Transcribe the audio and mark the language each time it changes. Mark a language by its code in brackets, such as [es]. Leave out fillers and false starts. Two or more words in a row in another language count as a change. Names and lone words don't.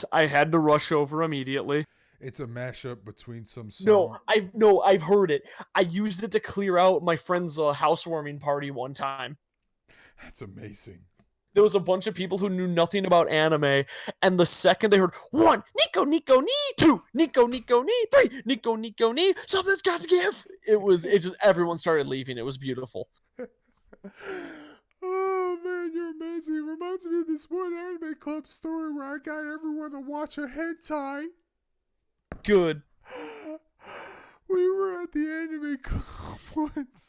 [en] I had to rush over immediately. It's a mashup between some song. I've heard it. I used it to clear out my friend's housewarming party one time. That's amazing. There was a bunch of people who knew nothing about anime, and the second they heard 1, Nico Nico Ni, 2, Nico Nico Ni, 3, Nico Nico Ni, something's got to give. It just everyone started leaving. It was beautiful. Oh man, you're amazing. It reminds me of this one anime club story where I got everyone to watch a hentai. Good. We were at the anime club once.